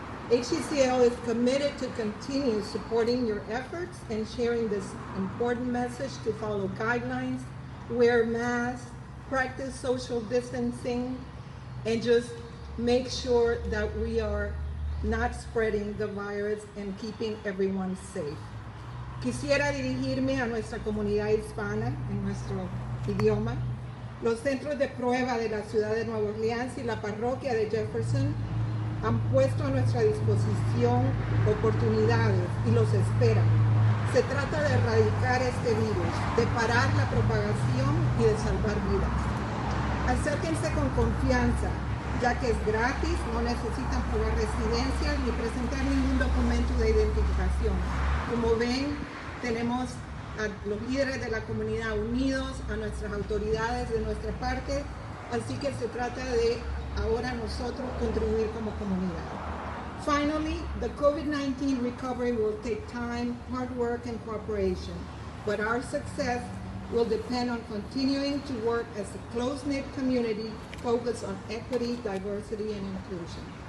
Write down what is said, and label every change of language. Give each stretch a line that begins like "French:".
English: HCCL is committed to continue supporting your efforts and sharing this important message to follow guidelines, wear masks, practice social distancing, and just make sure that we are not spreading the virus and keeping everyone safe.
Spanish: Quisiera dirigirme a nuestra comunidad hispana en nuestro idioma. Los centros de prueba de la ciudad de Nueva Orleans y la parroquia de Jefferson han puesto a nuestra disposición oportunidades y los esperan. Se trata de erradicar este virus, de parar la propagación y de salvar vidas. Acérquense con confianza, ya que es gratis, no necesitan probar residencia ni presentar ningún documento de identificación. Como ven, tenemos a los líderes de la comunidad unidos, a nuestras autoridades de nuestra parte, así que se trata de ahora nosotros contribuir como comunidad.
English: Finally, the COVID-19 recovery will take time, hard work, and cooperation, but our success will depend on continuing to work as a close-knit community focused on equity, diversity, and inclusion.